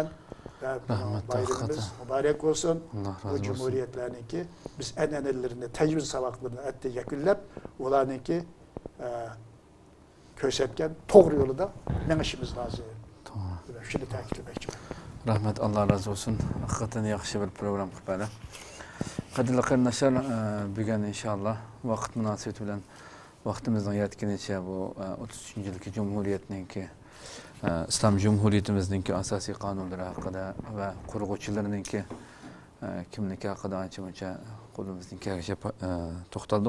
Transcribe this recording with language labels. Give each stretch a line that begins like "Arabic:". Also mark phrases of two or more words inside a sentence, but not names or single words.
Uzbek: Bayramimiz muborak bo'lsin. Bu cumhuriyetlarniki biz an'analarini, tajriba saboqlarini atda yakunlab, ularniki ko'rsatgan to'g'ri yo'lida mengishimiz lozim. Shuni ta'kidlamoqchiman.
Turkish: Rahmat, Alloh razı olsun.
Uzbek: Hakikaten yaxshi bir program qilib. Qadrli qarindoshlar, bugun inshaalloh vaqt munosabati bilan vaqtimizning yetganicha bu 33-yilki Cumhuriyetninki İslam Cumhuriyetimizninki asosiy qonunlari haqida va qurg'uvchilarininki kimligi haqida ancha-muncha qo'limizdan kelgancha to'xtaldik.